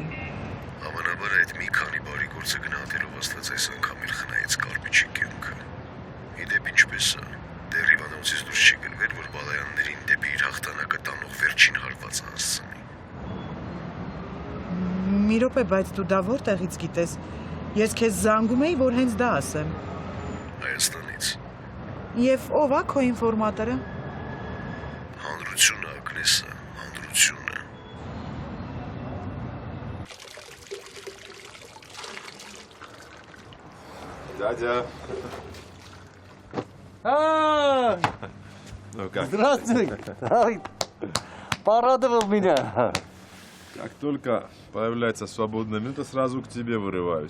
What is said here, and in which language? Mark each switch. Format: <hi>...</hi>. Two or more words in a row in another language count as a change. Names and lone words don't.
<hy>Հավանաբար այդ մի քանի բարի գործը գնահատելով Աստված այս անգամ էլ խնայեց կարպիչի կյանքը։ Իդեպ ինչպես է, դեռ հիվանդանոցից դուրս չի գնվել, որ բալայաններին դեպի իր հաղթանակը տանող վերջին հարվածը հասցնի։ Մի րոպե, բայց դու դա որտեղից գիտես։ Ես քեզ զանգում էի, որ հենց դա ասեմ։ Հայաստանից։ Եվ ով է քո ինֆորմատորը։ Հանրությունը, Ագնեսը, հանրությունը։</hy> <ru>Дядя. Ну как? Здравствуй. Ай, порадовал меня. Как только появляется свободная минута, сразу к тебе вырываюсь.</ru>